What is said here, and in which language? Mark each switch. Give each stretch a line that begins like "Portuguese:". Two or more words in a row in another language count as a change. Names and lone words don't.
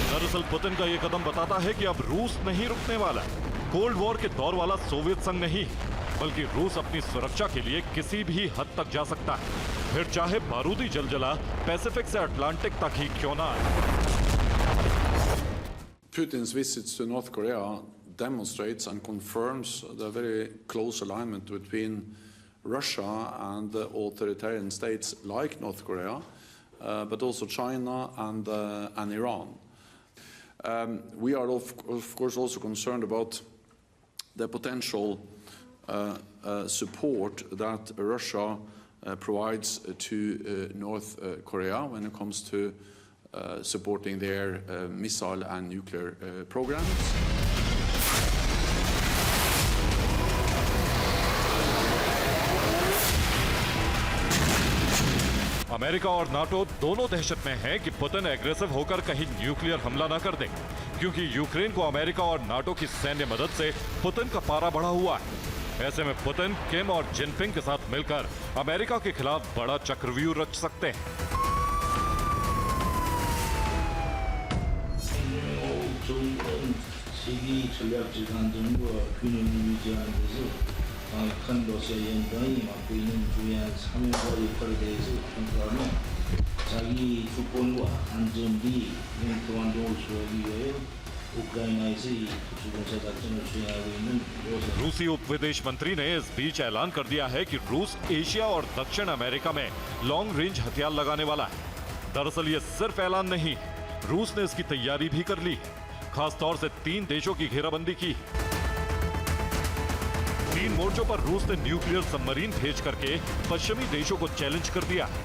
Hindi: दरअसल पुतिन का ये कदम बताता है कि अब रूस नहीं रुकने वाला।
English: Cold War
Hindi: के दौर वाला सोवियत संघ नहीं, बल्कि रूस अपनी सुरक्षा के लिए किसी भी हद तक जा सकता है, फिर चाहे बारूदी जलजला पैसिफिक से अटलांटिक तक ही क्यों ना आए।
English: Putin's visits to North Korea demonstrates and confirms the very close alignment between Russia and authoritarian states like North Korea, but also China and Iran. We are of course also concerned about the potential support that Russia provides to North Korea when it comes to supporting their missile and nuclear programs.
Hindi: अमेरिका और नाटो दोनों दहशत में हैं कि पुतिन एग्रेसिव होकर कहीं न्यूक्लियर हमला न कर दे, क्योंकि यूक्रेन को अमेरिका और नाटो की सैन्य मदद से पुतिन का पारा बढ़ा हुआ है। ऐसे में पुतिन किम और जिनपिंग के साथ मिलकर अमेरिका के खिलाफ बड़ा चक्रव्यूह रच सकते हैं।
Korean: 강력한 러시아 연방이 맡고 있는 중요한 사명과 역할에 대해서 평가하며 자기 주권과 안전비 평화동을 수호하기 위해 우크라이나에서 이 특수공사 작전을 수행하고 있는
Hindi: रूसी उप विदेश मंत्री ने इस बीच ऐलान कर दिया है कि रूस एशिया और दक्षिण अमेरिका में
English: long range
Hindi: हथियार लगाने वाला है। दरअसल ये सिर्फ ऐलान नहीं, रूस ने इसकी तैयारी भी कर ली है, खासतौर से 3 देशों की घेराबंदी की। 3 मोर्चों पर रूस ने
English: nuclear submarine
Hindi: भेज करके पश्चिमी देशों को चैलेंज कर दिया।